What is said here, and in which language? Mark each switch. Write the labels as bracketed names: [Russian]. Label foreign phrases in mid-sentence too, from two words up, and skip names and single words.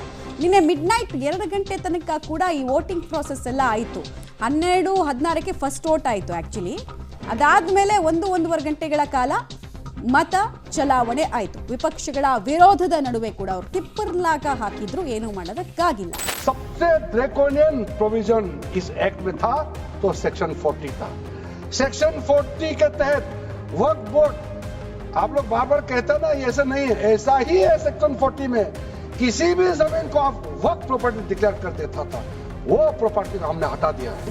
[Kannada] ನಿನ್ನೆ ಮಿಡ್ನೈಟ್ 2 ಗಂಟೆ ತನಕ ಕೂಡ ಈ [English] voting process [Kannada] ಎಲ್ಲ ಆಯಿತು. 12-16ಕ್ಕೆ [English] first vote [Kannada] ಆಯಿತು ಆಕ್ಚುಲಿ. ಅದಾದ್ಮೇಲೆ 1-1.5 ಗಂಟೆಗಳ ಕಾಲ ಮತ ಚಲಾವಣೆ ಆಯಿತು. ವಿಪಕ್ಷಗಳ ವಿರೋಧದ ನಡುವೆ ಕೂಡ ಅವರು ಟಿಪ್ಪರ್ಲಾಗ ಹಾಕಿದ್ರು, ಏನೂ ಮಾಡೋದಕ್ಕಾಗಿಲ್ಲ. [Hindi] सबसे [English] draconian provision [Hindi] इस एक्ट में था तो सेक्शन 40 था. सेक्शन 40 के तहत वक्फ बोर्ड, आप लोग बार बार कहते हैं ना ऐसा नहीं है, ऐसा ही है. सेक्शन 40 में किसी भी जमीन को आप वक्फ [English] property declare [Hindi] कर देता था, वो प्रॉपर्टी को हमने हटा दिया है.